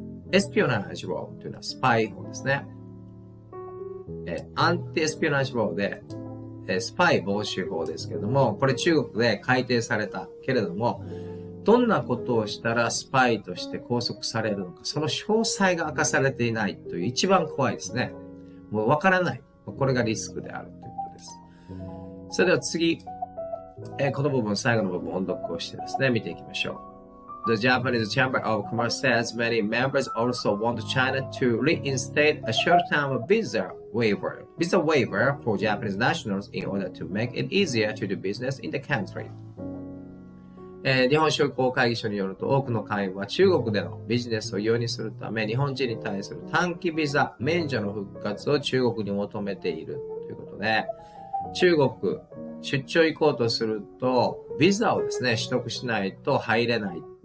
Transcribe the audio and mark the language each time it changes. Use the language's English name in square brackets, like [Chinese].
[Japanese] anti-espionage law というのはスパイ法ですね。anti-espionage law でスパイ防止法ですけれども、これ中国で改定されたけれども、どんなことをしたらスパイとして拘束されるのか、その詳細が明かされていないという一番怖いですね。もうわからない。これがリスクであるということです。それでは次、この部分、最後の部分、音読をしてですね、見ていきましょう。 [English] The Japanese Chamber of Commerce says many members also want China to reinstate a short-term visa waiver for Japanese nationals in order to make it easier to do business in the country. [Japanese] 日本商工会議所によると多くの会員は中国でのビジネスを容認するため日本人に対する短期ビザ免除の復活を中国に求めているということで、中国出張行こうとするとビザをですね取得しないと入れない。